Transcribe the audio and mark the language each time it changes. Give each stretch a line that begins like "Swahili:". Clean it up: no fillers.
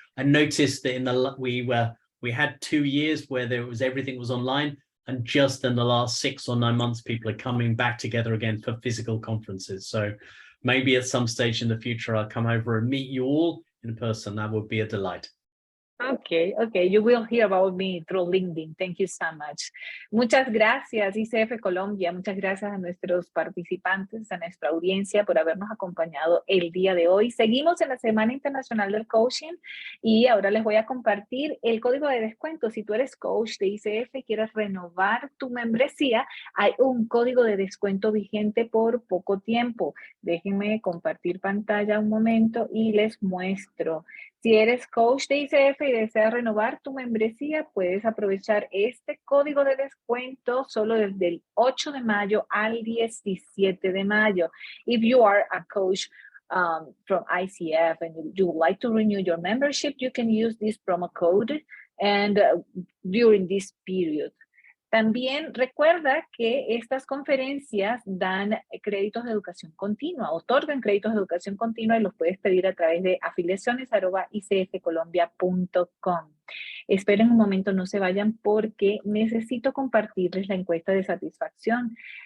English: I noticed that we had 2 years where everything was online, and just in the last 6 or 9 months, people are coming back together again for physical conferences. So maybe at some stage in the future, I'll come over and meet you all in person. That would be a delight. Okay, you will hear about me through LinkedIn. Thank you so much.
Spanish: Muchas gracias, ICF Colombia. Muchas gracias a nuestros participantes, a nuestra audiencia por habernos acompañado el día de hoy. Seguimos en la Semana Internacional del Coaching y ahora les voy a compartir el código de descuento. Si tú eres coach de ICF y quieres renovar tu membresía, hay un código de descuento vigente por poco tiempo. Déjenme compartir pantalla un momento y les muestro. Si eres coach de ICF y deseas renovar tu membresía, puedes aprovechar este código de descuento solo desde el 8 de mayo al 17 de mayo.
English: If you are a coach from ICF and you would like to renew your membership, you can use this promo code and during this period.
Spanish: También recuerda que estas conferencias dan créditos de educación continua, otorgan créditos de educación continua y los puedes pedir a través de afiliaciones@icfcolombia.com. Esperen un momento, no se vayan porque necesito compartirles la encuesta de satisfacción.